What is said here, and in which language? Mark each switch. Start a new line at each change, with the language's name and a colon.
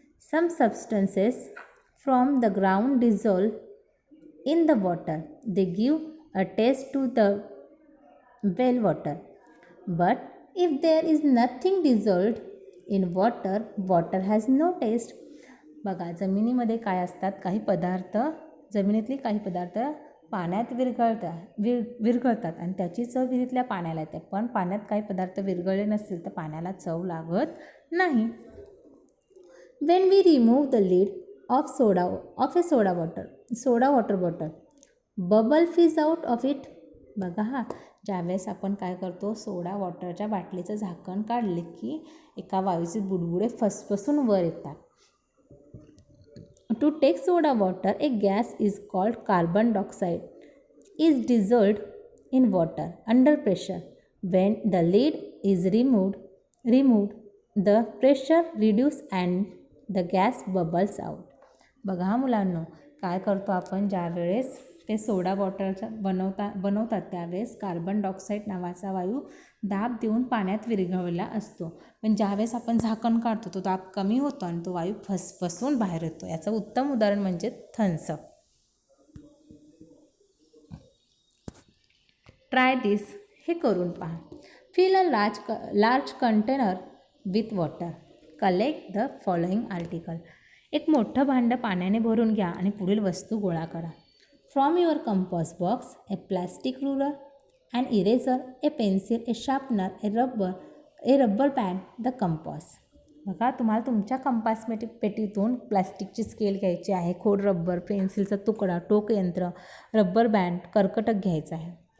English: some substances from the ground
Marathi: dissolve
English: in the water. They give a taste to the well water. But if there is nothing dissolved in water, water has no taste.
Marathi: बघा, जमिनीमध्ये काय असतात, जमिनीतले काही पदार्थ पाण्यात विरघळतात आणि त्याची चव विहिरीतल्या पाण्याला येते. पण पाण्यात काही पदार्थ विरघळले नसतील तर पाण्याला चव लागत नाही.
English: When we remove the lid of a soda water bottle, bubble fizz out of it.
Marathi: बघा, ज्यावेळेस आपण काय करतो, सोडा वॉटरच्या बाटलीचं झाकण काढले की एका वायूचे बुडबुडे फसफसून वर येतात.
English: To take soda water a gas is called carbon dioxide is dissolved in water under pressure. When the lid is removed the pressure reduce and the gas bubbles out.
Marathi: बघा मुलांनो, काय करतो आपण, ज्यावेळेस ते सोडा वॉटरचा बनवतात त्यावेळेस कार्बन डायऑक्साईड नावाचा वायू दाब देऊन पाण्यात विरघळलेला असतो. पण ज्यावेळेस आपण झाकण काढतो तो दाब कमी होतो आणि तो वायू फसफसून बाहेर येतो. याचं उत्तम उदाहरण म्हणजे थम्सअप.
English: Try this.
Marathi: हे करून पहा.
English: Fill a large container with water. Collect the following article.
Marathi: एक मोठं भांडं पाण्याने भरून घ्या आणि पुढील वस्तू गोळा करा.
English: From your compass box a plastic ruler, and eraser, a pencil, a sharpener, a rubber band, the compass.
Marathi: बघा, तुम्हाला तुमच्या कंपास पेटीतून प्लॅस्टिकची स्केल घ्यायची आहे, खोड रबर, पेन्सिलचा तुकडा, टोक यंत्र, रबर बँड, कर्कटक घ्यायचं आहे.